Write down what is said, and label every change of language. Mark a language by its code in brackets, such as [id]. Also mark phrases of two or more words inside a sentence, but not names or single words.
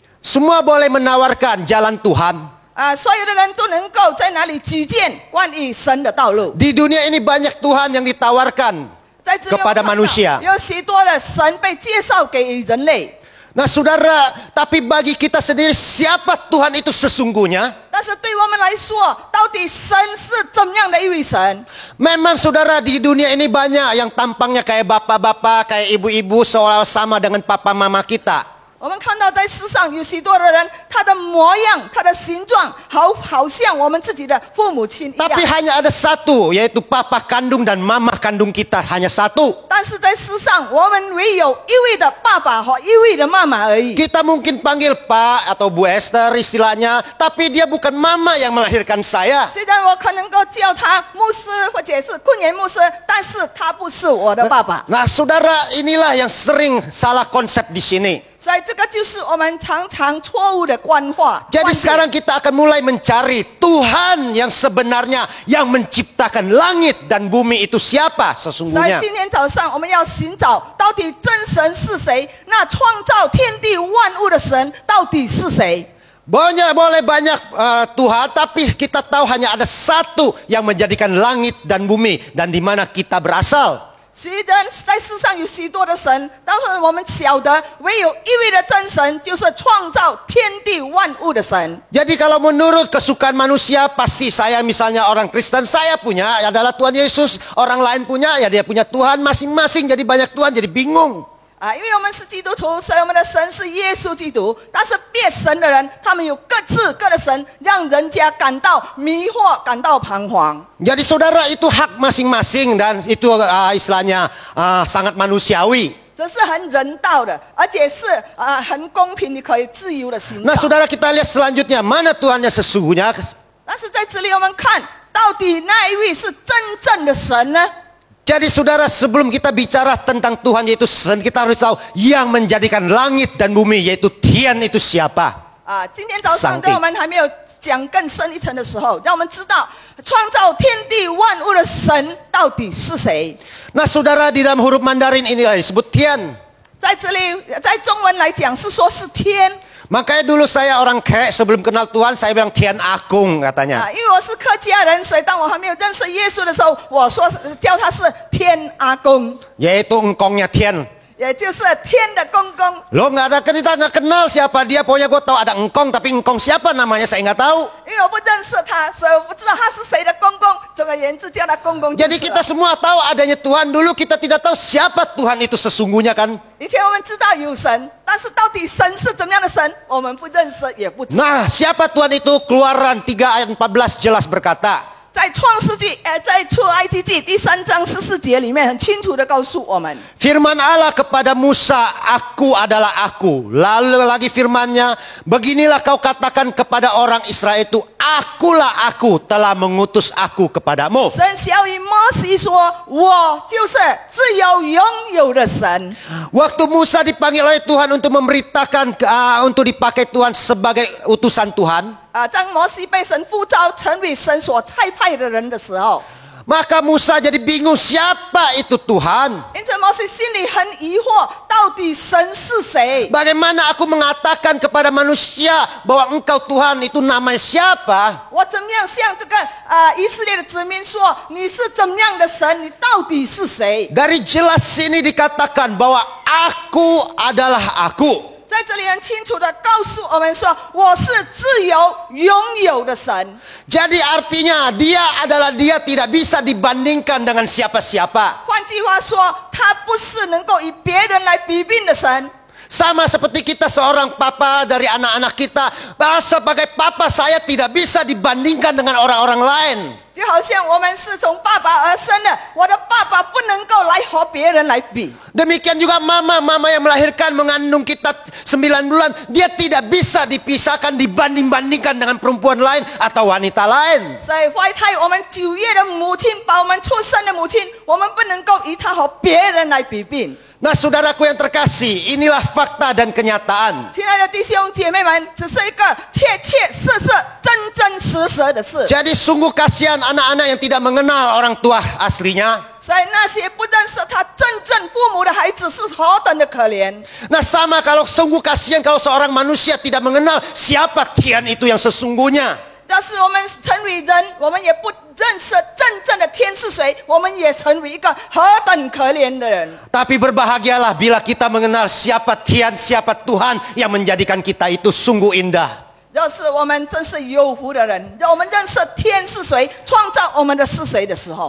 [id] Semua boleh menawarkan jalan Tuhan. [zh] 所有的人都能够在哪里举荐关于神的道路。 [id] Di dunia ini banyak Tuhan yang ditawarkan [zh] 在这里我们 [id] kepada [zh] 看到 [id] manusia. [zh] 有许多的神被介绍给人类。 [id] Nah saudara, tapi bagi kita sendiri siapa Tuhan itu sesungguhnya? [zh] 但是对我们来说，到底神是怎样的一位神？ [id] Memang saudara di dunia ini banyak yang tampangnya kayak bapak-bapak, kayak ibu-ibu seolah sama dengan papa mama kita. [zh] 我们看到在世上有许多的人，他的模样、他的形状，好像我们自己的父母亲一样。 [id] Tapi hanya ada satu, yaitu papa kandung dan mama kandung kita, hanya satu. [zh] 但是在世上，我们唯有一位的爸爸和一位的妈妈而已。 [id] Kita mungkin panggil Pak atau Bu Esther istilahnya, tapi dia bukan mama yang melahirkan saya. [zh] 虽然我可能够叫他牧师或者是昆元牧师，但是他不是我的爸爸。 [id] Nah saudara, inilah yang sering salah konsep di sini. [zh] 所以这个就是我们常常错误的观化。 [id] Jadi sekarang kita akan mulai mencari Tuhan yang sebenarnya yang menciptakan langit dan bumi itu siapa [zh] 所以 [id] sesungguhnya. [zh] 今天早上我们要寻找到底真神是谁？那创造天地万物的神到底是谁？ [id] Boleh banyak Tuhan, tapi kita tahu hanya ada satu yang menjadikan langit dan bumi dan di mana kita berasal. [zh] 虽然在世上有许多的神，但是我们晓得唯有一位的真神，就是创造天地万物的神。 [id] Jadi kalau menurut kesukaan manusia, pasti saya misalnya orang Kristen, saya punya adalah Tuhan Yesus. Orang lain punya, ya dia punya Tuhan masing-masing. Jadi banyak Tuhan, jadi bingung. [zh] 因为我们是基督徒，所以我们的神是耶稣基督。但是别神的人，他们有各自各的神，让人家感到迷惑，感到彷徨。 [id] Jadi saudara, itu hak masing-masing dan itu istilahnya sangat manusiawi. [zh] 这是很人道的，而且是很公平，你可以自由的行 [id] Nah [zh] 道。 [id] saudara, kita lihat selanjutnya, mana Tuhannya sesungguhnya. [zh] 但是在这里我们看到底那一位是真正的神呢？ [id] Jadi saudara, sebelum kita bicara tentang Tuhan yaitu Sen, kita harus tahu yang menjadikan langit dan bumi yaitu Tian itu siapa. [zh] 今天早上当我们还没有讲更深一层的时候，让我们知道创造天地万物的神到底是谁。 [id] Nah saudara, di dalam huruf Mandarin ini disebut Tian. [zh] 在这里，在中文来讲是说是天。 [id] Makanya dulu saya orang Kek sebelum kenal Tuhan saya bilang Tian Agung katanya. [zh] 因为我是客家人，所以当我还没有认识耶稣的时候，我说叫他是天阿公， [id] Yaitu engkongnya Tian. [zh] 也就是天的公公。 [id] Lo nggak ada, kita nggak kenal siapa dia. Pokoknya gue tahu ada engkong, tapi engkong siapa namanya saya nggak tahu. [zh] 因为我不认识他，所以我不知道他是谁的公公。总而言之，叫他公公。 [id] Jadi kita semua tahu adanya Tuhan. Dulu kita tidak tahu siapa Tuhan itu sesungguhnya kan. [zh] 以前我们知道有神，但是到底神是怎么样的神，我们不认识，也不知道。 [id] Nah siapa Tuhan itu? Keluaran 3 ayat 14 jelas berkata. [zh] 在创世纪，在出埃及记第3章14节里面，很清楚的告诉我们。 [id] Firman Allah kepada Musa, aku adalah aku. Lalu lagi firmannya, beginilah kau katakan kepada orang Israel itu, akulah aku telah mengutus aku kepadamu. [zh] 神小于摩西说：“我就是自由拥有的神。” [id] Waktu Musa dipanggil oleh Tuhan untuk memberitakan, untuk dipakai Tuhan sebagai utusan Tuhan. [zh] 当摩西被神呼召成为神所差派的人的时候， [id] Maka Musa jadi bingung siapa itu Tuhan. [zh] 因此摩西心里很疑惑，到底神是谁？ Bagaimana aku mengatakan kepada manusia bahwa engkau Tuhan itu namanya siapa? 我怎么样向这个以色列的子民说，你是怎么样的神？你到底是谁？ [id] Dari jelas sini dikatakan bahwa aku adalah aku. [zh] 在这里很清楚的告诉我们说，我是自由拥有的神。 [id] Jadi artinya dia adalah dia tidak bisa dibandingkan dengan siapa-siapa. 换句话说，他不是能够与别人来比拼的神。 Sama seperti kita seorang papa dari anak-anak kita. Sebagai papa saya tidak bisa dibandingkan dengan orang-orang lain. [zh] 就好像我们是从爸爸而生的，我的爸爸不能够来和别人来比。 [id] Demikian juga mama yang melahirkan mengandung kita 9 bulan. Dia tidak bisa dipisahkan dibanding-bandingkan dengan perempuan lain atau wanita lain. [zh] 所以怀胎我们9月的母亲把我们出生的母亲，我们不能够与她和别人来比拼。 [id] Nah saudaraku yang terkasih, inilah fakta dan kenyataan. [zh] 亲爱的弟兄姐妹们，只是一个切切实实、真真实实的事。 [id] Jadi sungguh kasihan anak-anak yang tidak mengenal orang tua aslinya. [zh] 所以那些不认识他真正父母的孩子是何等的可怜。 [id] Nah sama kalau sungguh kasihan kalau seorang manusia tidak mengenal siapa Tian itu yang sesungguhnya. [zh] 要是我们成为人，我们也不认识真正的天是谁，我们也成为一个何等可怜的人。 [id] Tapi berbahagialah bila kita mengenal siapa Tian, siapa Tuhan yang menjadikan kita itu sungguh indah. [zh] 要是我们真是有福的人，让我们认识天是谁，创造我们的是谁的时候，